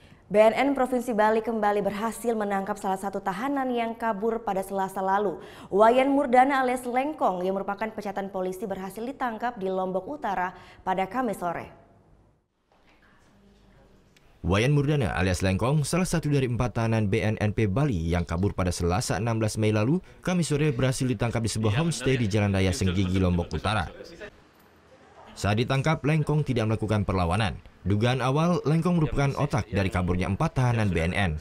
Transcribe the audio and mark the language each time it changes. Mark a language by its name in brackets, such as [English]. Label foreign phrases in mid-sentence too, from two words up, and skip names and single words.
[Indonesian] BNN Provinsi Bali kembali berhasil menangkap salah satu tahanan yang kabur pada Selasa lalu. Wayan Murdana alias Lengkong yang merupakan pecatan polisi berhasil ditangkap di Lombok Utara pada Kamis sore. Wayan Murdana alias Lengkong, salah satu dari 4 tahanan BNNP Bali yang kabur pada Selasa 16 Mei lalu, Kamis sore berhasil ditangkap di sebuah homestay di Jalan Raya Senggigi, Lombok Utara. Saat ditangkap, Lengkong tidak melakukan perlawanan. Dugaan awal, Lengkong merupakan otak dari kaburnya 4 tahanan BNN.